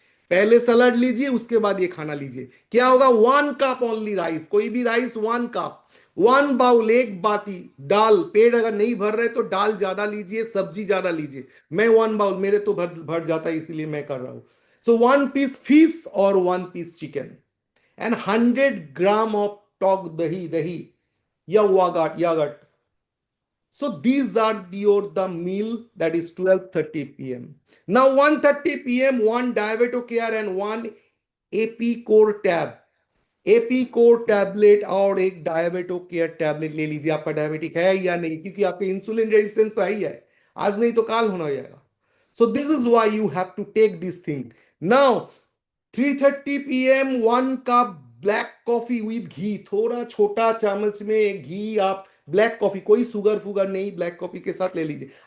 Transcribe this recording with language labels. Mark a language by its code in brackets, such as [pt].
[hi] पहले सलाद लीजिए, उसके बाद ये खाना लीजिए, क्या होगा, 1 cup ओनली राइस, कोई भी राइस 1 cup, 1 बाउल, एक बाती दाल। पेट अगर नहीं भर रहे तो दाल ज्यादा लीजिए, सब्जी ज्यादा लीजिए। मैं 1 बाउल, मेरे तो भर जाता है इसीलिए मैं कर रहा हूं। [en] So 1 fish फिश और 1 piece chicken and 100 gram of टॉक दही या yogurt. So these are the meal, that is 12:30 p.m. Now 1:30 p.m. one diabetic care and one [hi] AP core tab, AP core tablet और एक डायबिटो केयर टैबलेट ले लीजिए। आपका diabetic है या नहीं, क्योंकि आपके इंसुलिन रेजिस्टेंस तो है ही है, आज नहीं तो काल होना हो जाएगा। [en] So this is why you have to take this thing. Now [hi] 3:30 PM 1 cup black coffee with घी, थोड़ा छोटा चम्मच में घी, आप ब्लैक कॉफी, कोई शुगर फुगर नहीं, ब्लैक कॉफी के साथ ले लीजिए।